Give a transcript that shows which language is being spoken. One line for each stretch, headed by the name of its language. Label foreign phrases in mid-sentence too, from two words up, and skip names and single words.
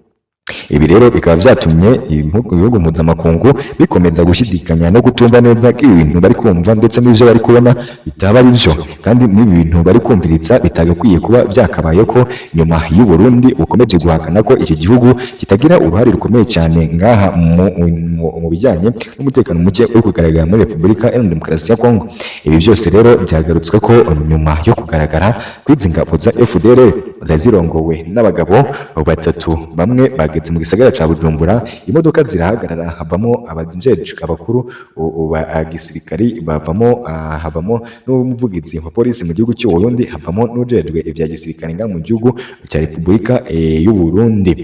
Kinyarwanda: Burundi Ibi rero bikaba byatumye ibihugu mpuzamakungu bikomeza gushidikanya no gutumva neza ko ibi bintu bari kumva ndetse n'ibyo bari kubona bitaba ari byo, kandi n'ibi bintu bari kumviritsa bitagakwiye kuba byakabaye ko nyuma y'u Burundi bukomeje guhakana ko iki gihugu kitagira uruhare rukomeye cyane ngaha mu bijyanye n'umutekano muke uri kugaragara muri Repubulika Iharanira Demokarasi ya Kongo.
Rundi: Ibi byose rero byagarutswe ko nyuma yo kugaragara kw'izi ngabo za FDLR zari zirongowe n'abagabo batatu, bamwe bageze mu gisagara ca Bujumbura, imodoka zirahagarara havamo abajejwe abakuru ba gisirikari havamo n'umuvugizi wa polisi mu gihugu cy'u Burundi, havamo n'ujejwe ivya gisirikare nga mu gihugu cya Repubulika y'u Burundi.